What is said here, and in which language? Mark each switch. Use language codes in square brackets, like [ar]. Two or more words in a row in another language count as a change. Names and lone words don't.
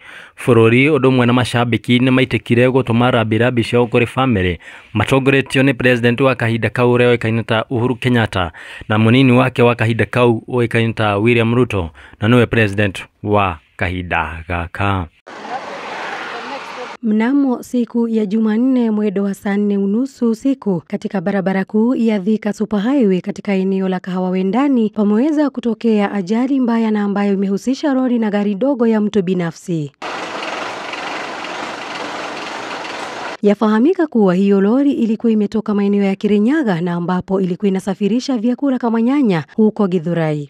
[ki] Bururi undu umwe na macambiki ni maitikire gutuma rabirabi cio kuri family matongoretio ni president wa kahinda kau uria uikaine ta Uhuru Kenyatta na munini wake wa kahinda kau uikaine ta William Ruto na niwe president wa kahinda gaka. [sw] Mnamo siku ya Jumanne mwendo wa saa 4:30 usiku katika barabara kuu ya Thika Super Highway katika eneo la Kahawa Wendani pameweza kutokea ajali mbaya na ambayo imehusisha lori na gari dogo ya mtu binafsi. Yafahamika kuwa hiyo lori ilikuwa imetoka maeneo ya Kirinyaga na ambapo ilikuwa inasafirisha vyakula kama nyanya huko Githurai.